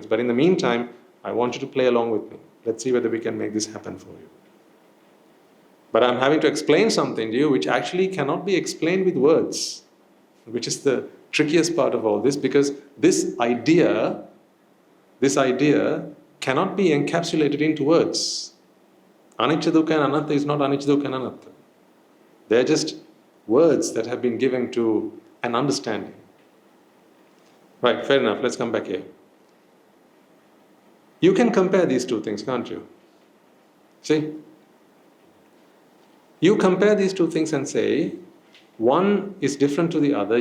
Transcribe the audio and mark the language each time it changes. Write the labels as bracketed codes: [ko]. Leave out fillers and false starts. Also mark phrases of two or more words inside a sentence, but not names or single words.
[en] But in the meantime, I want you to play along with me. Let's see whether we can make this happen for you. But I'm having to explain something to you which actually cannot be explained with words, which is the trickiest part of all this, because this idea cannot be encapsulated into words. [pi] Anicca, dukkha [en] and anatta is not [pi] anicca, dukkha [en] and anatta. They're just words that have been given to an understanding. Right, fair enough. Let's come back here. You can compare these two things, can't you? See? You compare these two things and say, one is different to the other.